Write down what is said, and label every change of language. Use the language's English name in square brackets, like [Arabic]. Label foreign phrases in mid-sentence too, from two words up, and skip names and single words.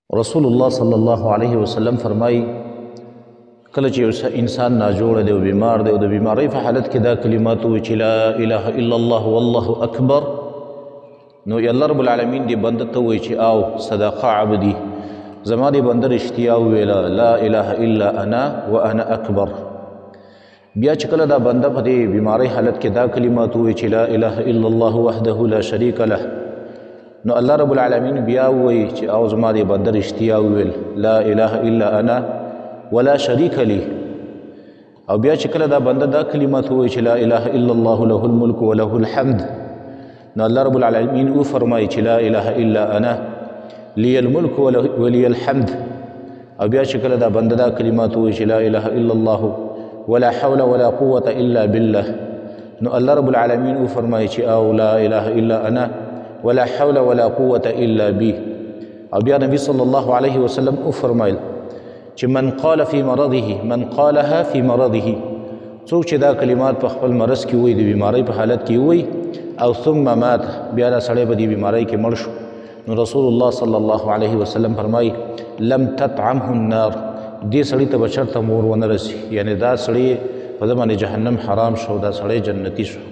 [Pashto] رسول الله [Arabic] صلی الله علیه وسلم [Pashto] فرمایي کله چې انسان ناجوړ دی او بیمار دی او د بیماری په حالت کې دا کلمات وایي چې [Arabic] لا اله الا الله والله اکبر، [Pashto] نو [Arabic] الله رب العالمین [Pashto] دې بنده ته وایي چې او [Arabic] صدقه عبدي، [Pashto] زما دې بنده رښتیا وویله [Arabic] لا اله الا انا وانا اکبر. [Pashto] بیا چې کله دا بنده په دې بیماری حالت کې دا کلمات وایي چې [Arabic] لا اله الا الله وحده لا شریک له، [Pashto] نو [Arabic] الله رب العالمین [Pashto] بیا وایي چې او زما دې بنده رښتیا وویل [Arabic] لا اله الا انا ولا شریک لی. [Pashto] او بیا چې کله دا بنده دا کلمات وایي چې [Arabic] لا اله الا الله له الملک وله الحمد، [Pashto] نو [Arabic] الله رب العالمین [Pashto] او فرمایي چې [Arabic] لا اله الا انا لی الملک ولی الحمد. [Pashto] او بیا چې کله دا بنده دا کلمات وایي چې [Arabic] لا اله الا الله ولا حول ولا قوة الا بالله، [Pashto] نو [Arabic] الله رب العالمین [Pashto] او فرمایي چې او [Arabic] لا اله الا انا ولا حول ولا قوة الا بي. [Pashto] او بیا نبی [Arabic] صلی الله علیه وسلم [Pashto] او فرمایل چې [Arabic] من قال فی مرضه، من قالها فی مرضه، [Pashto] څوک چې دا کلمات په خپل مرض کې وایي، د بیماری په حالت کې وایي، او [Arabic] ثم مات، [Pashto] بیا دا سړی په دې بیماری کې مړ شو، نو رسول الله [Arabic] صلی الله علیه وسلم [Pashto] فرمایي [Arabic] لم تطعمه النار، [Pashto] دې سړی ته به چېرته مور ونه رسي، یعنې دا سړی په ده باندې جهنم حرام شو، دا سړی جنتي شو.